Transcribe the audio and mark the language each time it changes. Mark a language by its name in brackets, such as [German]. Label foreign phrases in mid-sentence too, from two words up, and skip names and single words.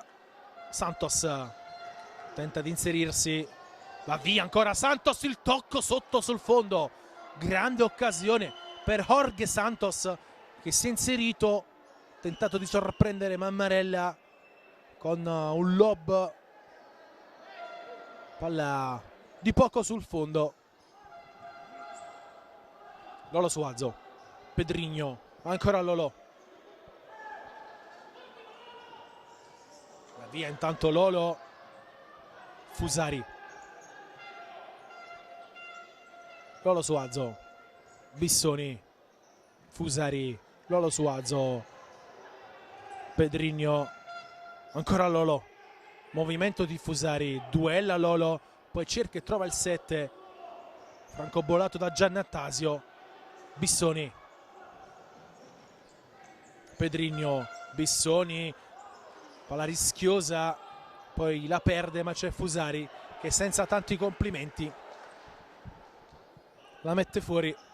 [Italian] Santos tenta di inserirsi, va via ancora Santos, il tocco sotto sul fondo, grande occasione per Jorge Santos che si è inserito, tentato di sorprendere Mammarella con un lob, palla di poco sul fondo. Lolo Suazo, Pedrigno, ancora Lolo, va via intanto Lolo, Fusari, Lolo Suazo, Bissoni, Fusari, Lolo Suazo, Pedrigno, ancora Lolo, movimento di Fusari, duella Lolo, poi cerca e trova il 7, francobollato da Giannattasio. Bissoni, Pedrigno, Bissoni, palla rischiosa, poi la perde ma c'è Fusari che senza tanti complimenti la mette fuori.